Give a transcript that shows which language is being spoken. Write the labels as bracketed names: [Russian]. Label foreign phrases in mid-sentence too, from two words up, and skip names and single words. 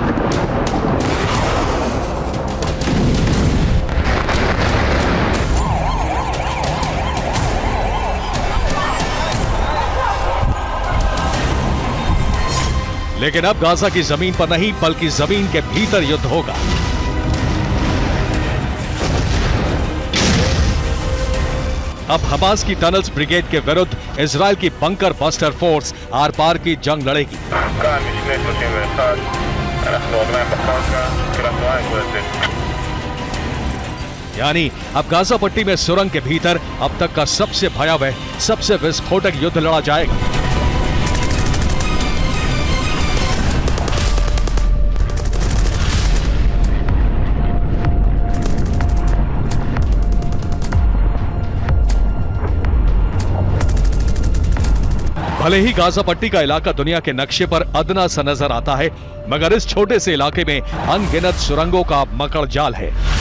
[Hindi] लेकिन अब गाजा की जमीन पर नहीं, बल्कि जमीन के भीतर युद्ध होगा। अब हमास की [English] tunnels brigade [Hindi] के विरुद्ध इजराइल की [English] bunker buster force [Hindi] आर पार की जंग लड़ेगी। [Hebrew] כאן משנה 31, אנחנו רגליים בקרקע, תחילת תנועה, נקודה 9. [Hindi] यानी अब गाजा पट्टी में सुरंग के भीतर अब तक का सबसे भयावह, सबसे विस्फोटक युद्ध लड़ा जाएगा। भले ही गाजा पट्टी का इलाका दुनिया के नक्शे पर अदना सा नजर आता है, मगर इस छोटे से इलाके में अनगिनत सुरंगों का मकड़ जाल है।